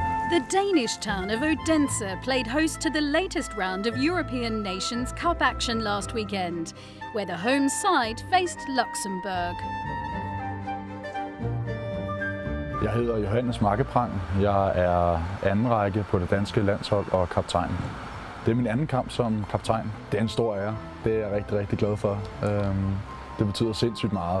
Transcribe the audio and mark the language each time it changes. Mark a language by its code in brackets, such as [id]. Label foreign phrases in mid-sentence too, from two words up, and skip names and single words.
[en] The Danish town of Odense played host to the latest round of European Nations Cup action last weekend, where the home side faced Luxembourg. [da] Jeg hedder Johannes Makkeprang. Jeg er anden række på det danske landshold og kaptajn. Det er min anden kamp som kaptajn. Det er en stor ære. Det er jeg rigtig, rigtig glad for. Det betyder sindssygt meget.